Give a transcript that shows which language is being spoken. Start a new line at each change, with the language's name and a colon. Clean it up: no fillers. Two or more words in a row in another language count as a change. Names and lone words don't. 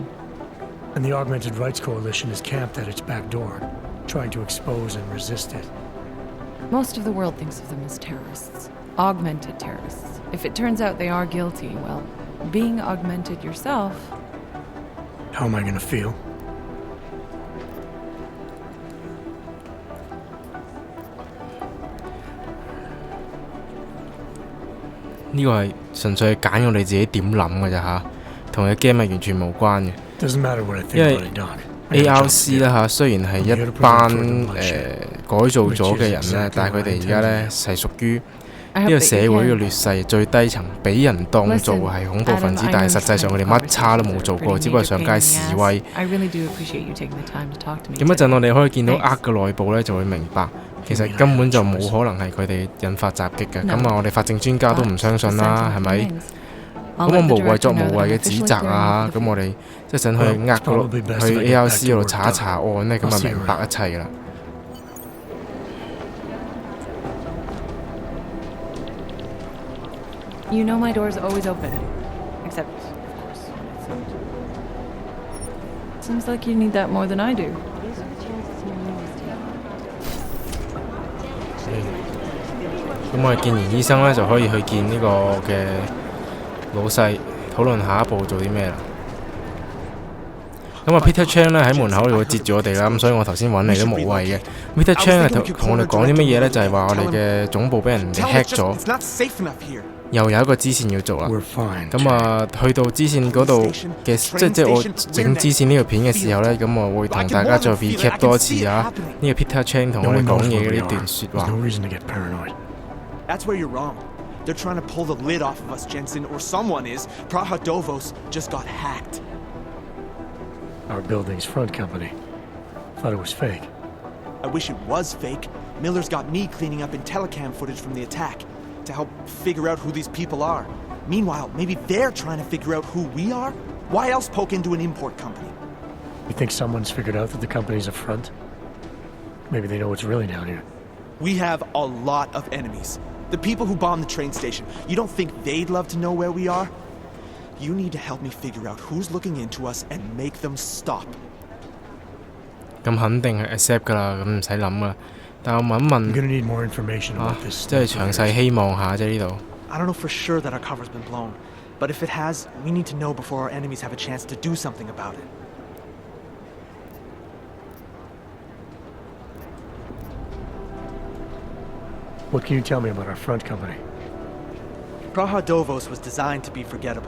English: And the Augmented Rights Coalition is camped at its back door, trying to expose and resist it. Most of the world thinks of them as terrorists. Augmented terrorists. If it turns out they are guilty, well, being augmented yourself... How am I going to feel?
Cantonese: 呢個係純粹係揀我哋自己點諗嘅咋嚇，同佢 game 係完全無關嘅。
English: Doesn't matter what I think
Cantonese: 因為
English: about it, Doc.
Cantonese: ARC 啦嚇，雖然係一班改造咗嘅人咧，但係佢哋而家咧係屬於呢個社會嘅劣勢最低層，俾人當做係恐怖分子，但係實際上佢哋乜差都冇做過，只不過上街示威。咁一陣我哋可以見到嘅內部咧，就會明白其實根本就冇可能係佢哋引發襲擊嘅。咁啊，我哋法證專家都唔相信啦，係咪？咁我無謂作無謂嘅指責啊！咁我哋一陣去 ARC 嗰度查一查案咧，咁啊明白一切啦。
English: You know my door's always open. Except, of course, when it's not. Seems like you need that more than I do.
Cantonese: 咁我哋見完醫生咧，就可以去見呢個嘅老細，討論下一步做啲咩啦。咁啊 Peter Chang 咧喺門口度截住我哋啦，咁所以我頭先揾你都無謂嘅。Peter Chang 係同我哋講啲乜嘢咧？就係話我哋嘅總部俾人哋 hack 咗。又有一個支線要做啦，咁啊去到支線嗰度嘅，即係我整支線呢條片嘅時候呢，咁我會同大家再 recap 多次啊，呢個 Peter Chang 同我哋講嘢嘅呢段説話。
English: That's where you're wrong. They're trying to pull the lid off of us, Jensen, or someone is. Praha Dovos just got hacked. Our building's front company. Thought it was fake. I wish it was fake. Miller's got me cleaning up IntelliCam footage from the attack to help figure out who these people are. Meanwhile, maybe they're trying to figure out who we are? Why else poke into an import company? You think someone's figured out that the company's a front? Maybe they know what's really down here. We have a lot of enemies. The people who bombed the train station. You don't think they'd love to know where we are? You need to help me figure out who's looking into us and make them stop.
Cantonese: 咁肯定係 accept 㗎啦，咁唔使諗啦。但我問一問
English: I'm gonna need more information about this.
Cantonese: 即係詳細希望下啫呢度。
English: I don't know for sure that our cover's been blown, but if it has, we need to know before our enemies have a chance to do something about it. What can you tell me about our front company? Praha Dovos was designed to be forgettable.